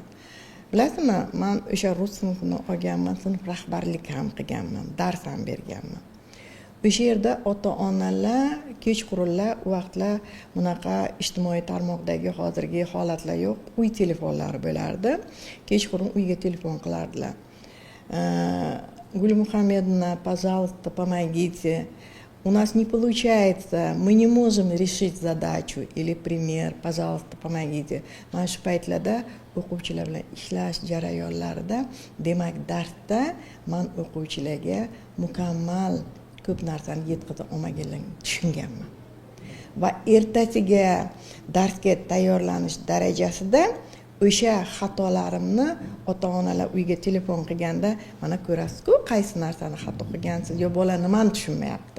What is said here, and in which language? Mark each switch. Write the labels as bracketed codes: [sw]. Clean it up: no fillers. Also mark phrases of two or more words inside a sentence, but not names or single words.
[uz] Bilasizmi, men o'sha rus sinfini olganman, sinf rahbarlik ham qilganman, dars ham berganman. O'sha yerda ota-onalar kechqurunlar vaqtlar bunaqa ijtimoiy tarmoqdagi hozirgi holatlar yo'q, uy telefonlari bo'lardi. Kechqurun uyga telefon qilardilar. [ru] Гуля Мухаммедовна, пожалуйста, помогите. У нас не получается, мы не можем решить задачу или пример, пожалуйста, помогите. [uz] Mana shu paytlarda o'quvchilar bilan ishlash jarayonlarida, demak darsda men o'quvchilarga mukammal ko'p narsani yetkaza olmaganligini tushunganman va ertasiga darsga tayyorlanish darajasida o'sha xatolarimni ota-onalar uyga telefon qilganda mana ko'rasiz-ku qaysi narsani xato qilgansiz yo bola nimani tushunmayapti.